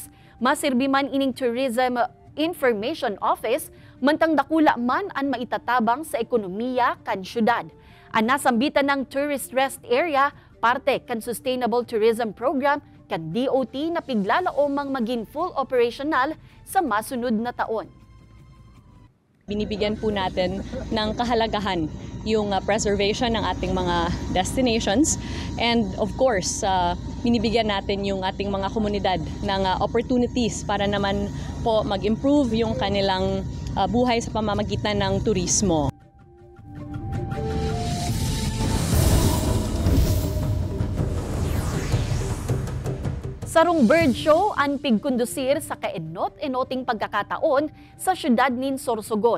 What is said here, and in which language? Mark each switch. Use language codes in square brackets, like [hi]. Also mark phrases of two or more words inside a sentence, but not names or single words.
[bik] Masirbi man ining Tourism Information Office, mantang dakula man ang maitatabang sa ekonomiya kan syudad. Ang nasambitan ng [en] tourist rest area, [bik] parte kan Sustainable Tourism Program kan DOT na piglalaomang maging [en] full operational [bik] sa masunod na taon. [tl] Binibigyan po natin ng kahalagahan yung preservation ng ating mga destinations [en] and of course, [tl] binibigyan natin yung ating mga komunidad ng opportunities para naman po mag-improve yung kanilang buhay sa pamamagitan ng turismo. [bik] Sarong [en] bird show [bik] ang pigkondusir sa kaenot-enoting pagkakataon sa syudad nin Sorsogon.